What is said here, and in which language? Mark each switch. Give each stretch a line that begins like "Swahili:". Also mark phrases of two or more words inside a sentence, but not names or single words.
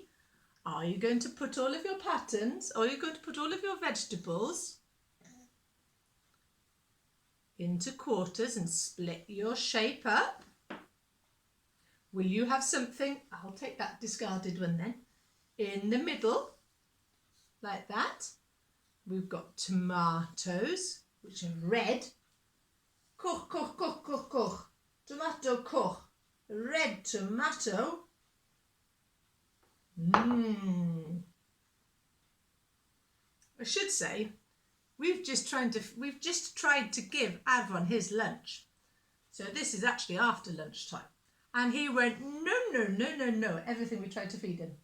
English: Are you going to put all of your patterns, or are you going to put all of your vegetables into quarters and split your shape up? Will you have something, I'll take that discarded one then, in the middle, like that? We've got tomatoes, which are red.
Welsh: Coch, coch, coch, coch, coch. Tomato, coch.
English: Red tomato. I should say, we've just tried to give Avon his lunch. So this is actually after lunchtime. And he went, no, no, no, no, no, everything we tried to feed him.